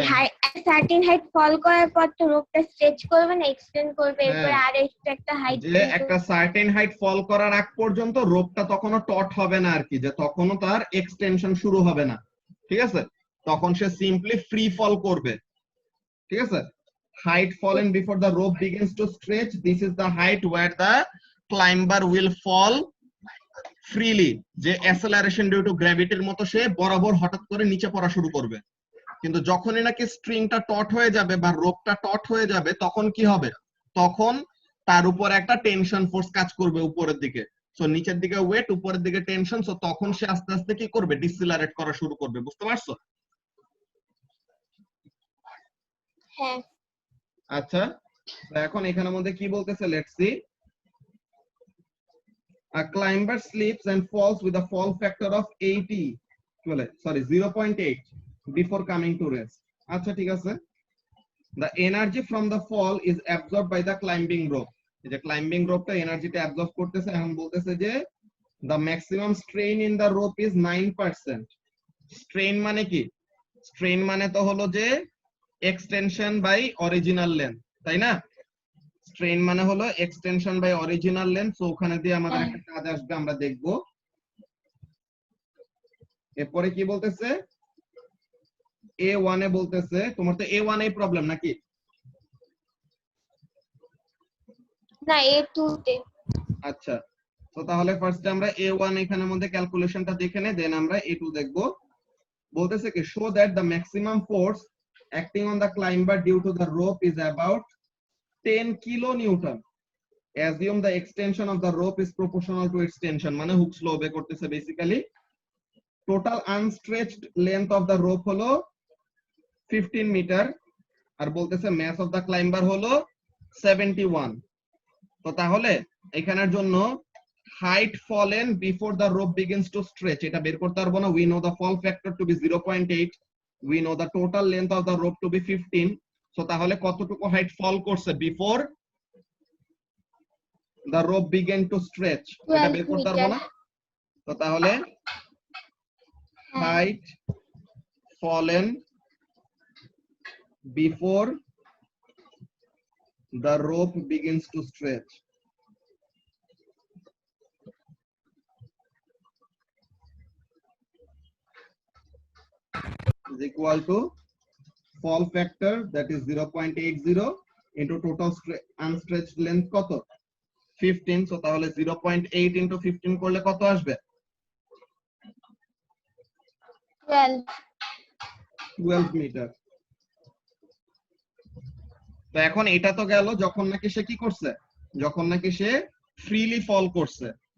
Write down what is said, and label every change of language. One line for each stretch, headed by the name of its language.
Bangla: হ্যাঁ। Certain height ফল করার পর তো রোপটা স্ট্রেচ করবে না, এক্সটেন্ড করবে, এরপর হ্যাঁ। আর একটা হাইট যে একটা সার্টেন হাইট ফল করার আগ পর্যন্ত রোপটা তখনও টট হবে না আর কি, যে তখনও তার এক্সটেনশন শুরু হবে না, ঠিক আছে? তখন সে সিম্পলি ফ্রি ফল করবে, ঠিক আছে?
English: Height fallen before the rope begins to stretch, this is the height where the climber will fall freely,
Bangla: যে অ্যাসেলারেশন ডিউ টু গ্র্যাভিটির মতো সে বরাবর হঠাৎ করে নিচে পড়া শুরু করবে। কিন্তু যখনই নাকি স্ট্রিংটা টট হয়ে যাবে বা রোপটা টট হয়ে যাবে, তখন কি হবে? তখন তার উপর একটা টেনশন ফোর্স কাজ করবে উপরের দিকে, সো নিচের দিকে ওয়েট, উপরের দিকে টেনশন, সো তখন সে আস্তে আস্তে কি করবে? ডিসিলারেট করা শুরু করবে। বুঝতে পারছো? হ্যাঁ আচ্ছা, এখন এখানের মধ্যে কি বলতেছে,
English: Let's see. A climber slips and falls with a fall factor of 0.8 before coming to rest.
Bangla: আচ্ছা ঠিক আছে।
English: The energy from the fall is absorbed by the climbing rope.
Bangla: এই যে ক্লাইম্বিং রোপটা এনার্জিটা অ্যাবজর্ব করতেছে, এখন বলতেছে যে
English: the maximum strain in the rope is 9%.
Bangla: Strain মানে কি? স্ট্রেন মানে তো হলো যে এক্সটেনশন বাই অরিজিনাল লেন্থ, তাই না? স্ট্রেন মানে হলো extension by original length. So ওখানে দিয়ে আমাদের একটা কাজ আসবে, আমরা দেখব। এরপরে কি বলতেছে? A1 এ বলতেছে, তোমার তো A1 এই প্রবলেম নাকি? না A2 তে। আচ্ছা, তো তাহলে ফার্স্টে আমরা A1 এখানের মধ্যে ক্যালকুলেশনটা দেখে নেই, দেন আমরা A2 দেখব। বলতেছে কি,
English: Show that the maximum force acting on the climber due to the rope is about 10 kilonewton. Assume the extension of the rope is proportional to its tension.
Bangla: মানে হুকস ল ওবে করতেছে basically. Total আনস্ট্রেচড length of the rope হলো 15 metre, আর বলতেছে mass of the climber হলো 71। তো তাহলে এখানের জন্য
English: height fallen before the rope begins to stretch,
Bangla: এটা বের করতে পারবো না।
English: We know the fall factor to be 0.8, we know the total length of the rope to be 15।
Bangla: So তাহলে কতটুকু হাইট ফল করছে before
English: the rope began to stretch,
Bangla: এটা বের করতে পারবো না। তো তাহলে
English: height fallen before the rope begins to stretch is equal to fall factor, that is 0.80 into total unstretched length
Bangla: কত? 15। সো তাহলে 0.8 into 15 করলে কত আসবে? 12 মিটার। তো এখন এটা তো গেল যখন নাকি সে কি করছে, যখন নাকি সে ফ্রিলি ফল করছে।